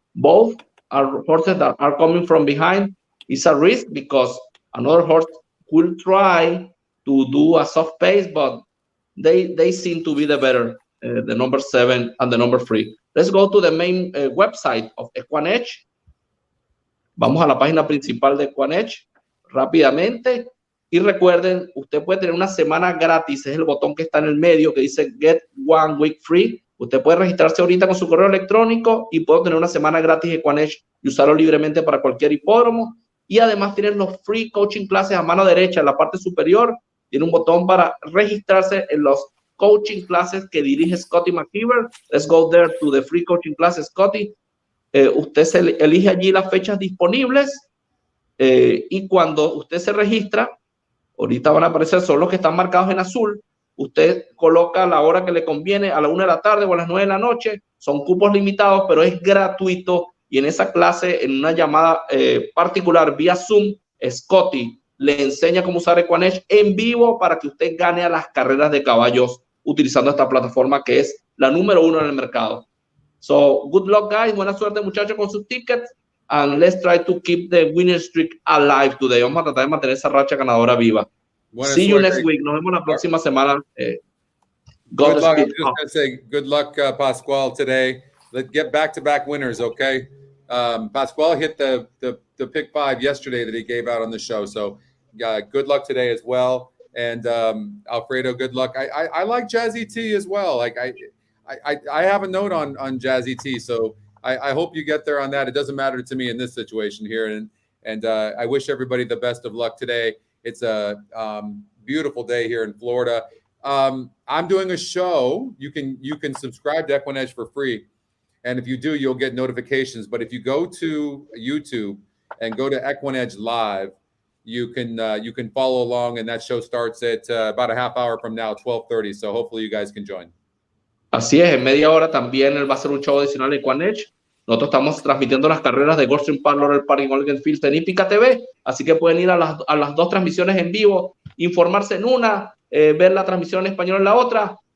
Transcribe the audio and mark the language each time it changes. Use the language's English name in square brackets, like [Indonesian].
[English] Both are horses that are coming from behind. It's a risk because another horse will try to do a soft pace, but they seem to be the better, the number 7 and the number 3. Let's go to the main website of EquinEdge. [Spanish] Vamos a la página principal de EquinEdge rápidamente. Y recuerden, usted puede tener una semana gratis. Es el botón que está en el medio que dice Get 1 Week Free. Usted puede registrarse ahorita con su correo electrónico y puede tener una semana gratis de EquinEdge y usarlo libremente para cualquier hipódromo. Y además tienen los [English] free coaching classes [Spanish] a mano derecha en la parte superior. Tiene un botón para registrarse en los coaching classes que dirige Scotty McKeever. [English] Let's go there to the free coaching classes, Scotty. [Spanish] Usted elige allí las fechas disponibles y cuando usted se registra, ahorita van a aparecer, son los que están marcados en azul. Usted coloca la hora que le conviene, a la 1 de la tarde o a las 9 de la noche. Son cupos limitados, pero es gratuito. Y en esa clase, en una llamada particular vía Zoom, Scotty le enseña cómo usar EquinEdge en vivo para que usted gane a las carreras de caballos utilizando esta plataforma que es la número 1 en el mercado. [English] So, good luck, guys. [Spanish] Buena suerte, muchachos, con sus tickets. [English] And let's try to keep the winning streak alive today. [Spanish] Vamos a tratar de mantener esa racha ganadora viva. [English] See you next week. [Spanish] Nos vemos la próxima semana. [English] Good luck. I'm just going to say good luck, Pascual, today. Let's get back-to-back winners, okay? Pascual hit the pick 5 yesterday that he gave out on the show. So good luck today as well. And Alfredo, good luck. I like Jazzy T as well. Like I have a note on Jazzy T, so I hope you get there on that. It doesn't matter to me in this situation here, and I wish everybody the best of luck today. It's a beautiful day here in Florida. I'm doing a show. You can subscribe to EquinEdge for free, and if you do, you'll get notifications. But if you go to YouTube and go to EquinEdge Live, you can follow along, and that show starts at about a half hour from now, 12:30. So hopefully you guys can join. [Spanish] Así es, en media hora también él va a hacer un show adicional en EquinEdge. Nosotros estamos transmitiendo las carreras de Gulfstream Parlor Parking Oregon Field en HipicaTV, así que pueden ir a las dos transmisiones en vivo, informarse en una, ver la transmisión en español en la otra.